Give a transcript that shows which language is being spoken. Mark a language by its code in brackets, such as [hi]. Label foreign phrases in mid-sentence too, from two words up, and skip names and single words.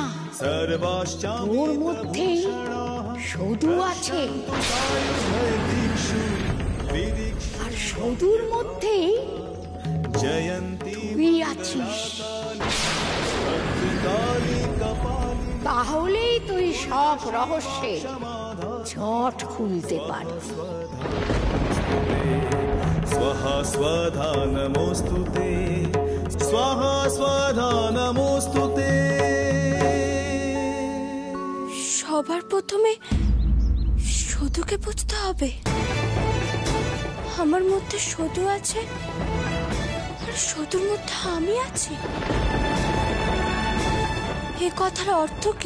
[bn] তোর মধ্যেই সদু আছে, আর সদুর মধ্যেই তুই আছিস। তাহলেই তুই সব রহস্যের ঝট খুলতে পারবি। [sa] स्वाहा स्वधा नमोस्तुते, स्वाहा स्वधा नमोस्तुते। [bn] সবার প্রথমে সদুকে বুঝতে হবে। আমার মধ্যে সদু আছে, আর সদুর মধ্যে আমি আছি। এই কথার অর্থ কি?